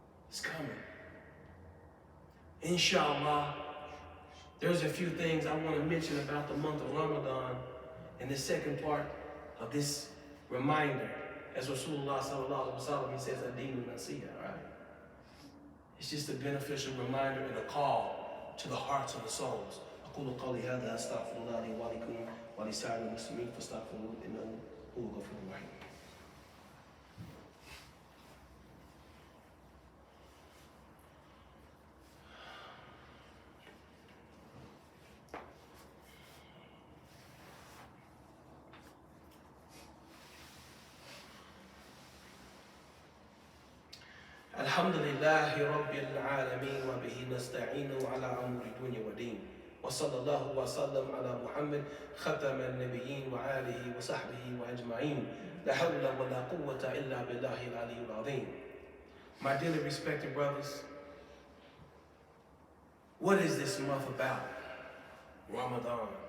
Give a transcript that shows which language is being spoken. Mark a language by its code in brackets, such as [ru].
[en] It's coming. Inshallah, there's a few things I want to mention about the month of Ramadan in the second part of this reminder. As Rasulullah sallallahu alaihi wasallam, he says, "Adinu nasiha," right? It's just a beneficial reminder and a call to the hearts and the souls. [ar] أقول قولي هذا أستغفر الله لي ولكم ولسائر المسلمين فاستغفروه إنه هو الغفور الرحيم. الحمد لله رب العالمين وبه نستعين على أمور الدنيا والدين وصلى الله وسلم على محمد ختم النبيين وآله وصحبه وأجمعين لا حول ولا قوة إلا بالله العلي العظيم. [en] My dearly respected brothers, what is this month about? Ramadan.